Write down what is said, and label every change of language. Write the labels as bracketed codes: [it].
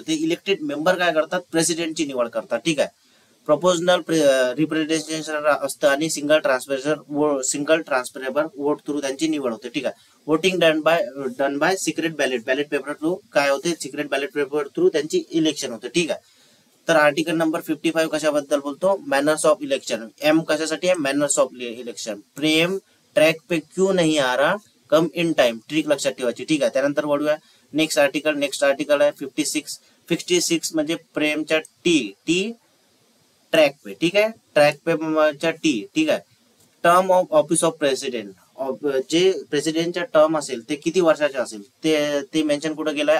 [mr] ते elected member काय करतात? प्रेसिडेंटची निवड करतात. ठीक आहे. प्रोपोजनल रिप्रेझेंटेशन असतं आणि सिंगल ट्रान्सफरेबल वोट थ्रू त्यांची निवड होते. ठीक आहे. Voting done by secret ballot paper through काय होते? सिक्रेट बॅलेट पेपर थ्रू त्यांची इलेक्शन होते. ठीक आहे. तर आर्टिकल नंबर 55 कशाबद्दल बोलतो? Manners of election. M कशासाठी आहे? Manners of election. [hi] Prem track पे क्यों नहीं आ रहा, [en] Come in time. [mr] ट्रिक लक्षात ठेवायची. ठीक आहे. त्यानंतर वळूया नेक्स्ट आर्टिकल आहे 56 म्हणजे प्रेमच्या टी ट्रॅक पे. ठीक आहे. ट्रॅक पे च्या टी. ठीक आहे. Term of office of president. जे प्रेसिडेंटच्या टर्म असेल ते किती वर्षाचे असेल ते मेन्शन कुठे गेलं आहे?